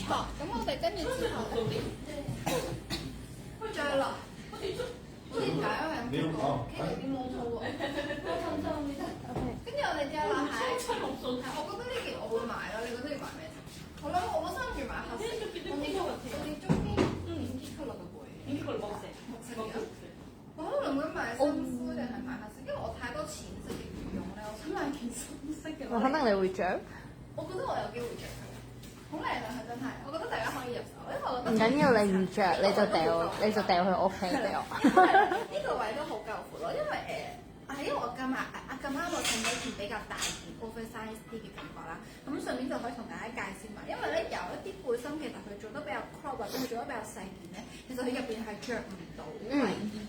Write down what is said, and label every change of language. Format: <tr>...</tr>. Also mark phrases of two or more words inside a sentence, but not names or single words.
<yue>冇錯，咁我哋跟住之後再落。點解？因為有個傾有啲毛毛喎。跟住我哋再落下一層。我覺得呢件我會買咯，你覺得要買咩？我諗住買黑色。我哋中間</yue> <ko>인기 컬러가 뭐예요? 인기 컬러 먹색. 먹색이요?</ko> <yue>我可能會買深灰定係買黑色，因為我太多淺色嘅羽絨咧，我想買件深色嘅。我肯定你會着。我覺得我有機會着佢，好靚啊！佢真係，我覺得大家可以入手，因為我覺得唔緊要，你唔着你就掉去屋企俾我。呢個位都好夠闊咯，因為因為我咁啱我襯咗件比較大件 oversize 啲嘅感覺啦，咁順便就可以同大家介紹埋，因為咧有一啲背心其實佢做得比較 crop 或者佢做得比較細件咧，其實佢入邊係着唔到衞衣㗎，</yue>